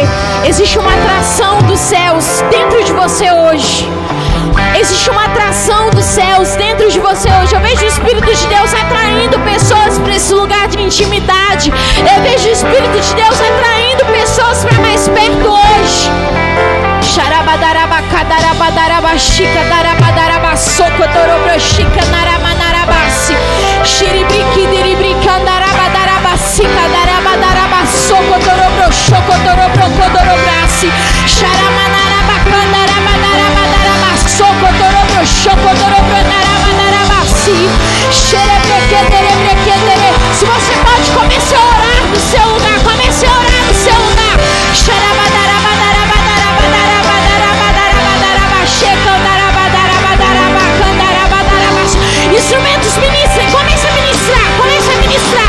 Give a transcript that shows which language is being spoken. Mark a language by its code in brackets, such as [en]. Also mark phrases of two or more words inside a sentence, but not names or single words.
[pt] Existe uma atração dos céus dentro de você hoje. Existe uma atração dos céus dentro de você hoje. Eu vejo o Espírito de Deus atraindo pessoas para esse lugar de intimidade. Eu vejo o Espírito de Deus atraindo pessoas para mais perto hoje. Xarabadarabacadarabadarabachika darabadarabasocotorobrochica naramanarabasi xiribriquidiribricandarabadarabacica darabadarabasocotorobrochocotorobrocodobrasi xaramanaраbacandarabadarabadarabasocotorobrochodorobronaramanarabasi xerebrequederebrequedere. Se você pode, comece a orar no seu lugar. Comece a orar no seu lugar. Instrumentos, ministrem, comece a ministrar, comece a ministrar.